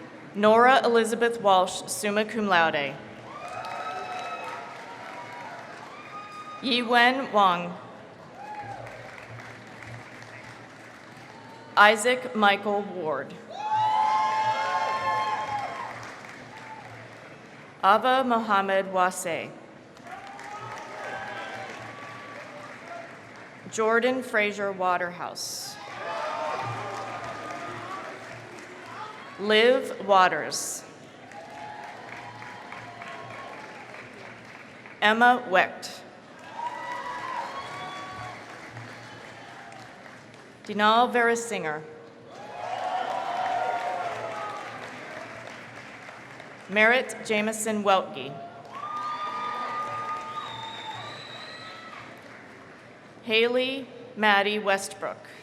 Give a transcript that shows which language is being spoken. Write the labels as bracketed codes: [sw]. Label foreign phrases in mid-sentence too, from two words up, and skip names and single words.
[en] Nora Elizabeth Walsh, [la] summa cum laude. [en] Yi-Wen Wang. Isaac Michael Ward. Ava Mohammed Wase. Jordan Fraser Waterhouse. Liv Waters. Emma Wecht. Dinal Verisinger. Merritt Jameson Weltke. Haley Maddie Westbrook.